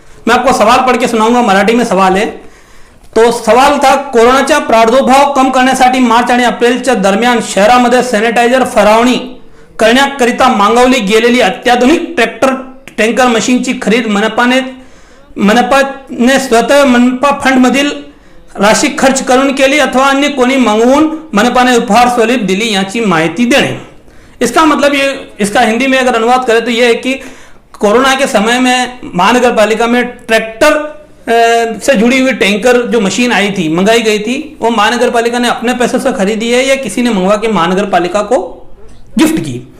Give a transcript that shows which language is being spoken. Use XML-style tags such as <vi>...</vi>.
<hi>मैं आपको सवाल पढ़ के सुनाऊंगा, मराठी में सवाल है।</hi> <mr>तो सवाल था, कोरोनाचा प्रादुर्भाव कम करण्यासाठी मार्च आणि एप्रिलच्या दरम्यान शहरामध्ये सॅनिटायझर फवारणी करण्याकरिता मागवली गेलेली अत्याधुनिक टँकर मशीनची खरीद मनपाने स्वतः मनपा फंड मधील राशि खर्च करून केली अथवा अन्य कोणी मागवून मनपाने उपहार स्वरूप दिली याची माहिती देणे।</mr> <hi>इसका मतलब ये, इसका हिंदी में अगर अनुवाद करें तो ये है कि कोरोना के समय में महानगर पालिका में ट्रैक्टर से जुड़ी हुई टैंकर जो मशीन आई थी, मंगाई गई थी, वो महानगर पालिका ने अपने पैसों से खरीदी है या किसी ने मंगवा के महानगर पालिका को गिफ्ट की।</hi>